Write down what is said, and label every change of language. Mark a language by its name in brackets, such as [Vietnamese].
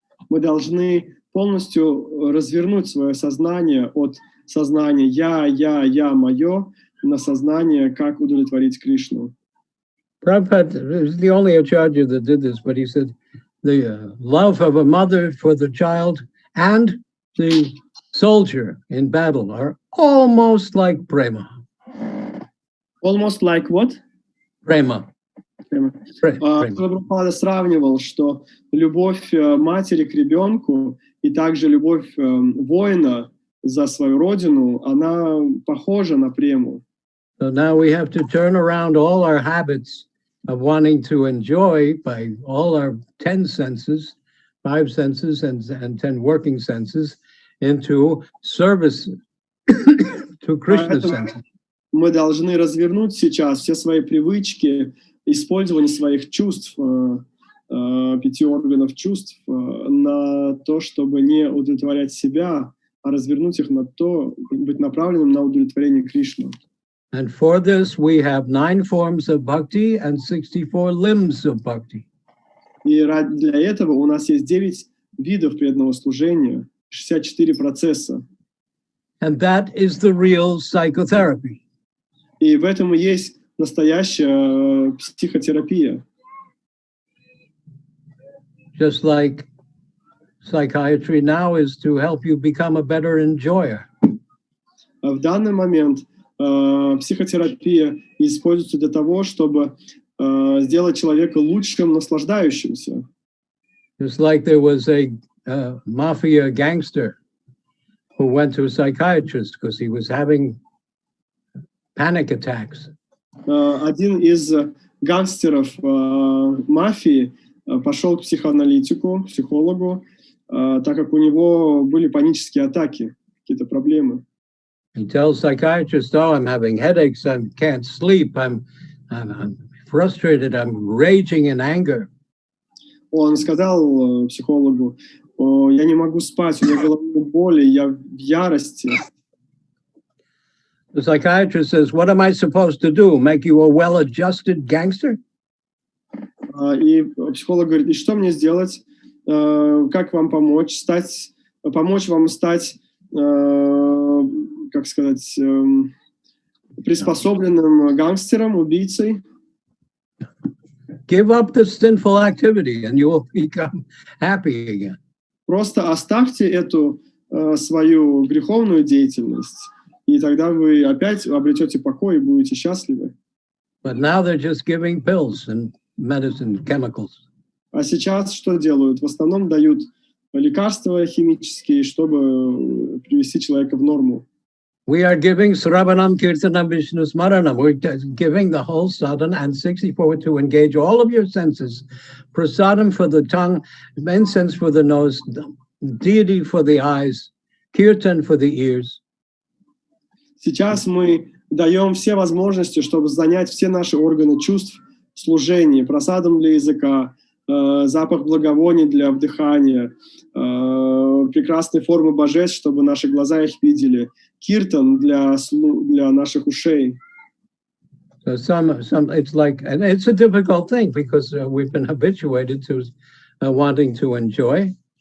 [Russian] Мы должны полностью развернуть свое сознание от сознания я, мое, на сознание, как удовлетворить Кришну. [English] Prabhupada is the only acharya that did this, but he said the love of a mother for the child and the soldier in battle are almost like prema. Almost like what? Prema. [Russian] Прабхупада сравнивал, что любовь матери к ребенку и также любовь воина за свою родину, она похожа на прему. [English] So now we have to turn around all our habits of wanting to enjoy by all our 10 senses, 5 senses and 10 working senses into service to Krishna's senses. [Russian] Мы должны развернуть сейчас все свои привычки, использование своих чувств, 5 органов чувств, на то, чтобы не удовлетворять себя, а развернуть их на то, быть направленным на удовлетворение Кришны. [English] And for this, we have 9 forms of bhakti and 64 limbs of bhakti. [Russian] И для этого у нас есть 9 видов преданного служения, 64 процесса. [English] And that is the real psychotherapy. [Russian] И в этом и есть настоящая психотерапия. [English] Just like psychiatry now is to help you become a better enjoyer. [Russian] В данный момент психотерапия используется для того, чтобы сделать человека лучшим наслаждающимся. [English] Just like there was a mafia gangster who went to a psychiatrist because he was having panic attacks. [Russian] Один из гангстеров мафии пошел к психологу, так как у него были панические атаки, какие-то проблемы. [English] He tells psychiatrist, "Oh, I'm having headaches. I can't sleep. I'm frustrated. I'm raging in anger." [Russian] Он сказал психологу: "Я не могу спать, у меня головные боли, я в ярости." [English] The psychiatrist says, "What am I supposed to do? Make you a well-adjusted gangster?" [Russian] И психолог говорит: "И что мне сделать? Как вам помочь? Помочь вам стать, как сказать, приспособленным гангстером, убийцей?" [English] Give up the sinful activity and you will become happy again. [Russian] Просто оставьте эту свою греховную деятельность, и тогда вы опять обретете покой и будете счастливы. [English] But now they're just giving pills and medicine, chemicals. [Russian] А сейчас что делают? В основном дают лекарства химические, чтобы привести человека в норму. [English] We are giving Sravanam, Kirtanam, Vishnu Smaranam. We're giving the whole sadhana and 64 to engage all of your senses. Prasadam for the tongue, incense for the nose, deity for the eyes, kirtan for the ears. [Russian] Сейчас мы даем все возможности, чтобы занять все наши органы чувств в служении. Прасадом для языка, запах благовоний для вдыхания, прекрасные формы божеств, чтобы наши глаза их видели, киртан для наших ушей. [English] So some it's like, and it's a difficult thing because we've been habituated to wanting to enjoy.